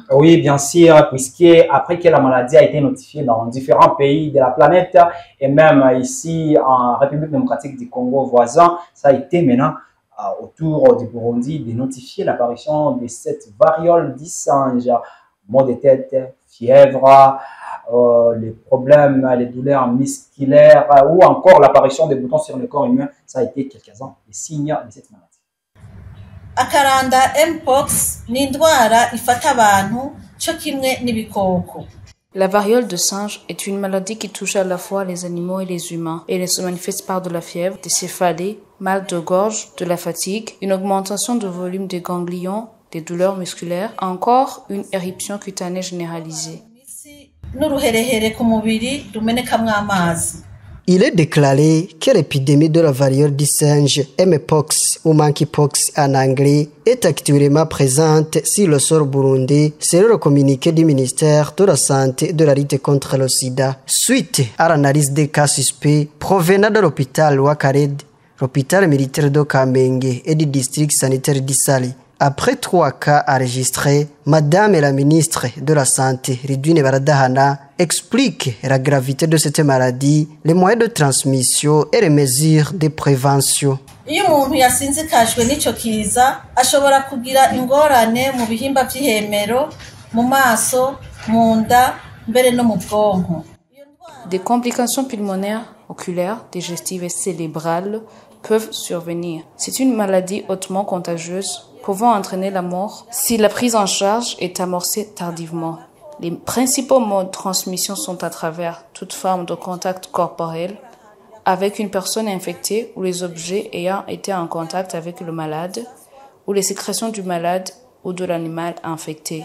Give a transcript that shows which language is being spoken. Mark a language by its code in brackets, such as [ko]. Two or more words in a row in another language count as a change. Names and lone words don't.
[fr] Oui, bien sûr, puisque après que la maladie a été notifiée dans différents pays de la planète et même ici en République démocratique du Congo voisin, ça a été maintenant autour du Burundi de notifier l'apparition de cette variole du singe, maux de tête, fièvre, les problèmes, les douleurs musculaires ou encore l'apparition des boutons sur le corps humain. Ça a été quelques-uns des signes de cette maladie. [rn] Akaranda Mpox ni indwara ifata abantu cyo kimwe n'ibikoko. [fr] La variole de singe est une maladie qui touche à la fois les animaux et les humains. Elle se manifeste par de la fièvre, des céphalées, mal de gorge, de la fatigue, une augmentation du volume des ganglions, des douleurs musculaires, encore une éruption cutanée généralisée. [rn] N'uruherehere ku mubiri rumenekamwo amazi. [fr] Il est déclaré que l'épidémie de la variole du singe, Mpox ou Monkeypox en anglais, est actuellement présente sur le sol burundais selon le communiqué du ministère de la Santé et de la lutte contre le sida. Suite à l'analyse des cas suspects provenant de l'hôpital Wakared, l'hôpital militaire de Kamenge et du district sanitaire d'Issali. Après 3 cas enregistrés, Madame la ministre de la Santé, Ridwine Baradahana, explique la gravité de cette maladie, les moyens de transmission et les mesures de prévention. [rn] Iyo umuntu yasinzikajwe n'ico kiza ashobora kugira ingorane mu bihimba vy'ihemero, mu maso, mu nda, mbere no mu bwonko. [fr] Des complications pulmonaires, oculaires, digestives et cérébrales peuvent survenir. C'est une maladie hautement contagieuse pouvant entraîner la mort si la prise en charge est amorcée tardivement. Les principaux modes de transmission sont à travers toute forme de contact corporel avec une personne infectée ou les objets ayant été en contact avec le malade ou les sécrétions du malade ou de l'animal infecté.